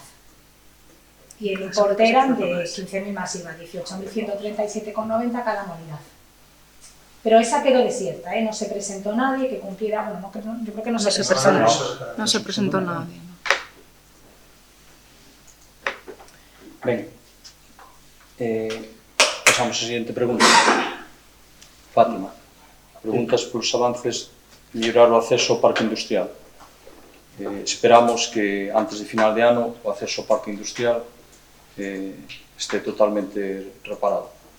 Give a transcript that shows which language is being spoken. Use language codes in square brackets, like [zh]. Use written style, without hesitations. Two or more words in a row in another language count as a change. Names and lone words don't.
[es] Y el importe eran de 15.000 más IVA, 18.137,90 cada anualidad. Pero esa quedó desierta, no se presentó nadie que cumpliera, bueno, yo creo que no se presentó. No se presentó nadie. [gl] Ben, pasamos a seguinte pregunta. Fátima, preguntas polos avances de mellorar o acceso ao parque industrial. Esperamos que antes de final de ano o acceso ao parque industrial este totalmente reparado.